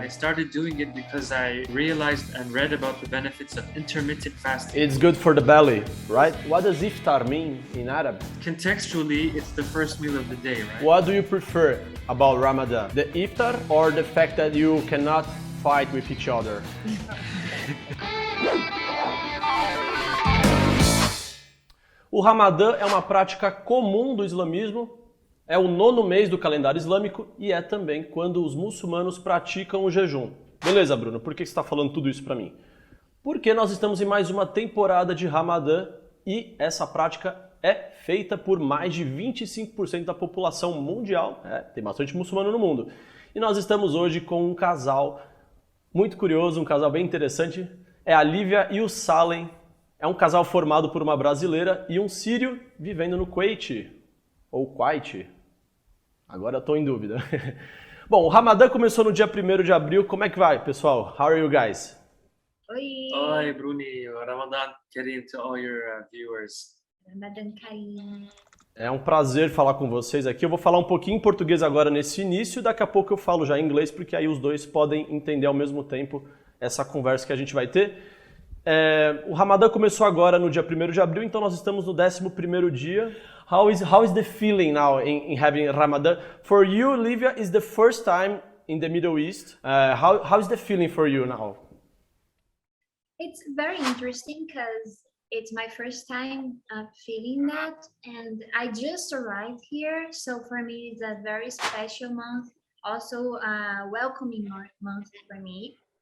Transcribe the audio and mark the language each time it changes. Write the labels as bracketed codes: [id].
[en] I started doing it because I realized and read about the benefits of intermittent fasting. It's good for the belly, right? What does iftar mean in Arab? Contextually, it's the first meal of the day, right? What do you prefer about Ramadan? The iftar or the fact that you cannot fight with each other? [pt] O Ramadã é uma prática comum do islamismo, é o 9º mês do calendário islâmico e é também quando os muçulmanos praticam o jejum. Beleza, Bruno, por que você está falando tudo isso para mim? Porque nós estamos em mais uma temporada de Ramadã e essa prática é feita por mais de 25% da população mundial. Tem bastante muçulmano no mundo. E nós estamos hoje com um casal muito curioso, um casal bem interessante. É a Lívia e o Saalem. É um casal formado por uma brasileira e um sírio vivendo no Kuwait. Ou Kuwait. Agora eu tô em dúvida. Bom, o Ramadã começou no dia 1º de abril. Como é que vai, pessoal? [en] How are you guys? [pt] Oi, Oi, Bruni. [en] Ramadan Kareem to all your viewers. Ramadan Kareem. [pt] É um prazer falar com vocês aqui. Eu vou falar um pouquinho em português agora nesse início. Daqui a pouco eu falo já em inglês, porque aí os dois podem entender ao mesmo tempo essa conversa que a gente vai ter. O Ramadã começou agora no dia 1º de abril, então nós estamos no 11º dia. [en] How is the feeling now in having Ramadan? For you, Lívia, is the first time in the Middle East. How is the feeling for you now? It's very interesting because it's my first time feeling that, and I just arrived here, so for me it's a very special month, also a welcoming month for me.